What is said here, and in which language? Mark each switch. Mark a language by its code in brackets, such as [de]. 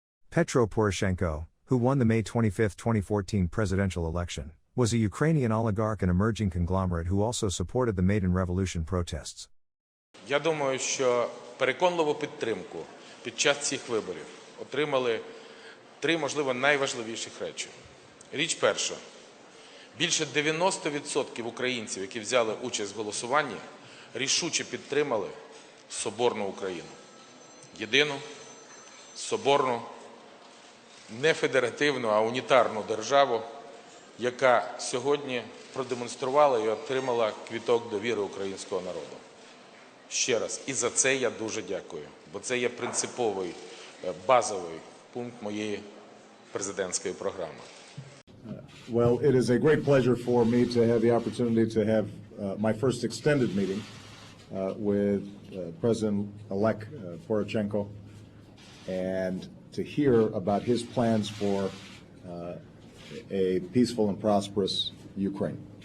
[en] Petro Poroshenko, who won the May 25, 2014 presidential election, was a Ukrainian oligarch and emerging conglomerate who also supported the Maidan Revolution protests. [uk] Я думаю, що переконливу підтримку під час цих виборів отримали три, можливо, найважливіших речі. Річ перша. Більше 90% українців, які взяли участь в голосуванні, рішуче підтримали соборну Україну. Єдину, соборну, не федеративну, а унітарну державу, яка сьогодні продемонструвала і отримала квіток довіри українського народу. Ще раз, і за це я дуже дякую, бо це є принциповий, базовий пункт моєї президентської програми. [en] Well, it is a great pleasure for me to have the opportunity to have my first extended meeting with President-elect Poroshenko and to hear about his plans for a peaceful and prosperous Ukraine.